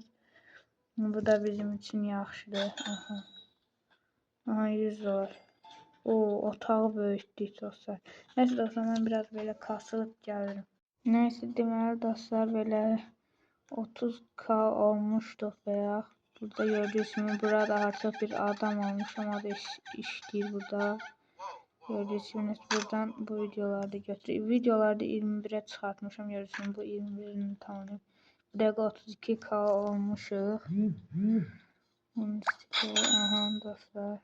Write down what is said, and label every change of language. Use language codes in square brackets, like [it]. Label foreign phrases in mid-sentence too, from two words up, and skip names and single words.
[az] Bu da bizim üçün yaxşıdır. Aha. Aha 100 dollar. O otağı böyütdük dostlar. Nəysə dostlar mən biraz belə kasılıb gəlirim. Nəysə deməli dostlar belə 30K olmuşduq veya. [tr] Burada gördüyünüz gibi burada artık bir adam olmuşum. [az] O da işləyir burada. [tr] Gördüyünüz gibi buradan bu videolarda götürüyor. Videolarda 21'e çıkartmışım. Gördüyünüz gibi bu 21'ini tamamlayayım. [az] Bu dakika 32K olmuşuq. Aha dostlar.